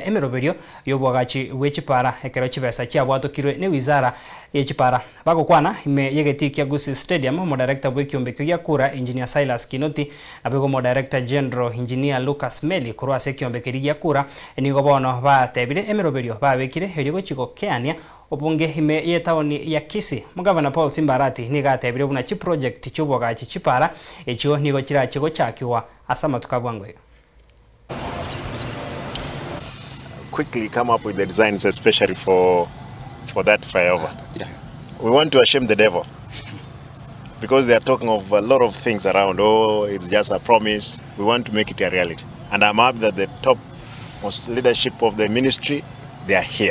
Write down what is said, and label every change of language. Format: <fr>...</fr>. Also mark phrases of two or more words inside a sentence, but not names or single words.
<guz>EMEROBERIO yobwagachi bw'echipara ekero chibesa chiabwatokirwe ne wizara y'echipara bagokwana ime yegetikia Kisii Stadium mo director bw'ekiombe kiria Kura engineer Silas Kinoti abego mo</guz> <en>director general engineer</en> <guz>Lucas Meli kurwa se ekiombe kirigia Kura nigo bono batebire EMEROBERIO babekire erigo GOKEANIA obonge ime YETAONI ya Kisii mugavana Paul Simbarati niga atebire buna chi project cy'ubwagachi chipara echo nigo kirachigo chakiwa asama tukabwangwe.</guz> <en>Quickly come up with the designs especially for that flyover. Yeah. We want to shame the devil because they are talking of a lot of things around. Oh, it's just a promise. We want to make it a reality. And I'm happy that the top most leadership of the ministry, they are here.</en>